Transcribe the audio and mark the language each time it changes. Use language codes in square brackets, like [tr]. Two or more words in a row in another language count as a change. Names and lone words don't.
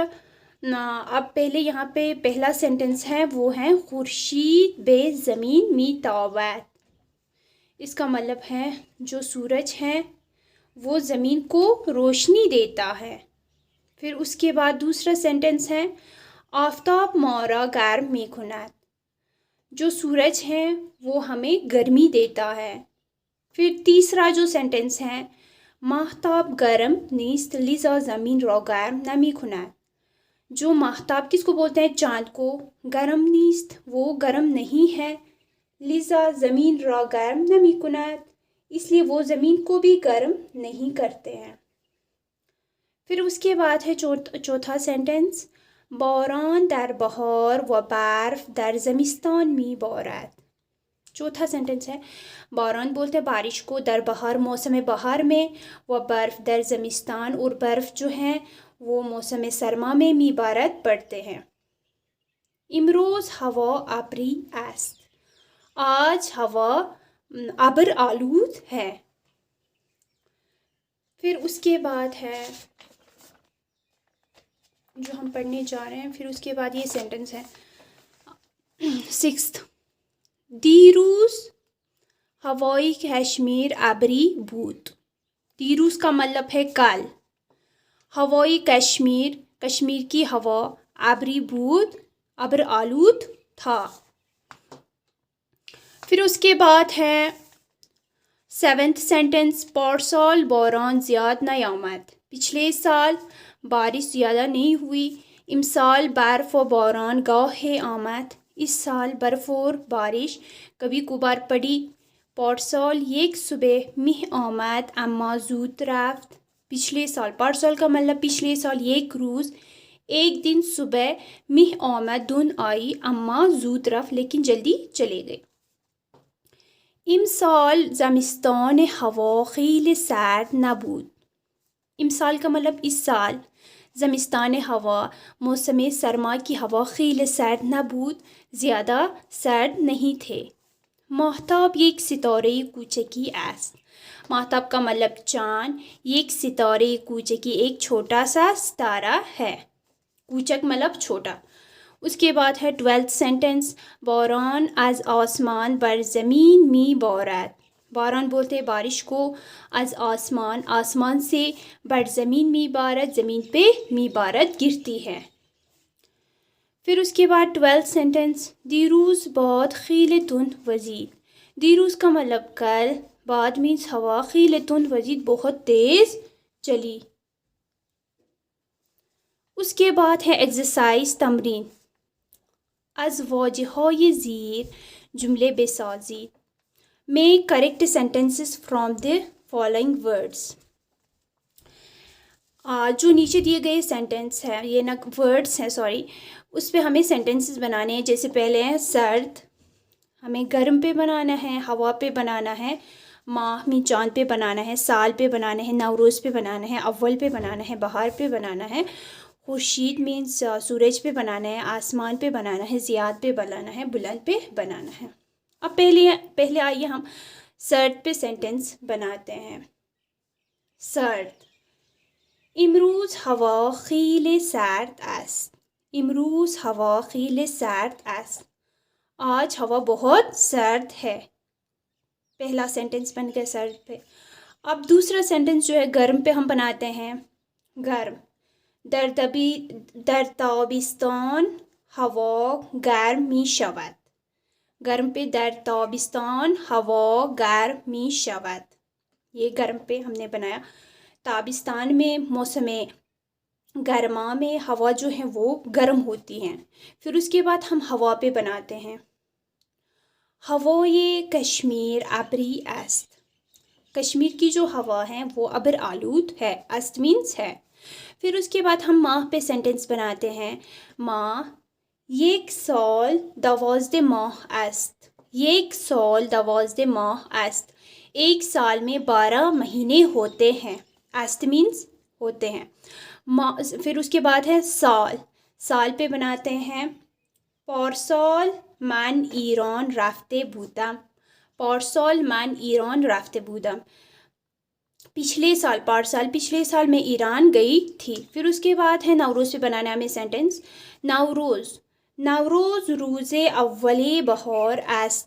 [ur] اب پہلے یہاں پہ پہلا سینٹنس ہے، وہ ہے [fa] خورشید بے زمین می تابد۔ [ur] اس کا مطلب ہے جو سورج ہے وہ زمین کو روشنی دیتا ہے۔ پھر اس کے بعد دوسرا سینٹنس ہے [fa] آفتاب مارا گرم می کند، [ur] جو سورج ہے وہ ہمیں گرمی دیتا ہے۔ پھر تیسرا جو سینٹنس ہے [fa] ماہتاب گرم نیست لیزا زمین را گرم نمی کند، [ur] جو ماہتاب کس کو بولتے ہیں؟ چاند کو۔ [fa] گرم نیست، [ur] وہ گرم نہیں ہے۔ [fa] لیزا زمین را گرم نمی کند، [ur] اس لیے وہ زمین کو بھی گرم نہیں کرتے ہیں۔ پھر اس کے بعد ہے چوتھا سینٹنس [fa] باران در بہار و برف در زمستان می بارد۔ [ur] چوتھا سینٹنس ہے باران بولتے ہیں بارش کو، [fa] در بہار [ur] موسم بہار میں، [fa] و برف در زمستان، [ur] اور برف جو ہے وہ موسم سرما میں، [fa] می بارد [ur] پڑتے ہیں۔ [fa] امروز ہوا ابری است، [ur] آج ہوا ابر آلود ہے۔ پھر اس کے بعد ہے جو ہم پڑھنے جا رہے ہیں، پھر اس کے بعد یہ سینٹنس ہے 6th، [fa] دیروز ہوائی کشمیر ابری بود۔ [ur] دیروز کا مطلب ہے کل، [fa] ہوائی کشمیر، [ur] کشمیر کی ہوا، [fa] ابری بود، [ur] ابر آلود تھا۔ پھر اس کے بعد ہے 7th سینٹنس [fa] پارسال باران زیاد نیامد، [ur] پچھلے سال بارش زیادہ نہیں ہوئی۔ [fa] امسال برف و باران گاہے آمد، [ur] اس سال برف اور بارش کبھی کبھار پڑی۔ [fa] پارسال یک صبح مہ آمد اما زود رفت، [ur] پچھلے سال، پارسال کا مطلب پچھلے سال، [fa] یک روز، [ur] ایک دن صبح، [fa] مہ آمد [ur] دھند آئی، [fa] اما زود رفت [ur] لیکن جلدی چلے گئے۔ [fa] امسال زمستان ہوا خیلی سرد نبود، [ur] امسال کا مطلب اس سال، [fa] زمستان ہوا، [ur] موسم سرما کی ہوا، [fa] خیلی سرد نبود، [ur] زیادہ سرد نہیں تھے۔ [fa] ماہتاب یک ستارے کوچکی است، [ur] ماہتاب کا مطلب چاند، [fa] یک ستارے کوچکی [ur] ایک چھوٹا سا ستارہ ہے، کوچک مطلب چھوٹا۔ اس کے بعد ہے 12th سینٹنس [fa] باران از آسمان بر زمین می بارد، [ur] باران بولتے ہیں بارش کو، [fa] از آسمان، [ur] آسمان سے، [fa] بر زمین می بارد، [ur] زمین پہ، [fa] می بارد [ur] گرتی ہے۔ پھر اس کے بعد 12th سینٹنس [fa] دیروز باد خیلی تند وزید، [ur] دیروز کا مطلب کل، باد مینس ہوا، [fa] خیلی تند وزید [ur] بہت تیز چلی۔ اس کے بعد ہے ایکسرسائز، تمرین۔ [fa] از واژه‌های زیر جمله بسازید. [en] Make correct sentences from the following words. [ur] جو نیچے دیے گئے سینٹینس ہے یہ نا ورڈس ہیں سوری اس پہ ہمیں سینٹینسز بنانے ہیں. جیسے پہلے ہیں سرد, ہمیں گرم پہ بنانا ہے, ہوا پہ بنانا ہے, ماہ میں چاند پہ بنانا ہے, سال پہ بنانا ہے, نوروز پہ بنانا ہے, اول پہ بنانا ہے, بہار پہ بنانا ہے, خورشید مینس سورج پہ بنانا ہے, آسمان پہ بنانا ہے, زیاد پہ بنانا ہے, بلند پہ بنانا ہے. اب پہلے آئیے ہم سرد پہ سینٹینس بناتے ہیں. [fa] سرد, امروز ہوا خیلی سرد است. امروز ہوا خیلی سرد است. [ur] آج ہوا بہت سرد ہے. پہلا سینٹینس بن گیا سرد پہ. اب دوسرا سینٹینس جو ہے گرم پہ ہم بناتے ہیں. [fa] گرم, در تابستان ہوا گرم می شود. گرم پہ در تابستان ہوا گرم می شود. [ur] یہ گرم پہ ہم نے بنایا. تابستان میں موسم گرما میں ہوا جو ہے وہ گرم ہوتی ہیں. پھر اس کے بعد ہم ہوا پہ بناتے ہیں. [fa] ہوای کشمیر ابری است. [ur] کشمیر کی جو ہوا ہے وہ ابر آلود ہے. است مینس ہے. پھر اس کے بعد ہم ماہ پہ سینٹینس بناتے ہیں. [fa] ماہ, یک سال 12 ماہ است. یک سال 12 ماہ است. [ur] ایک سال میں 12 مہینے ہوتے ہیں. است مینس ہوتے ہیں. پھر اس کے بعد ہے سال. سال پہ بناتے ہیں. [fa] پارسال من ایران رفته بودم. پارسال من ایران رفته بودم. [ur] پچھلے سال, پارسال پچھلے سال میں ایران گئی تھی. پھر اس کے بعد ہے نوروز پہ بنانا ہمیں سینٹینس. [fa] نوروز, نوروز روز اول بہار است.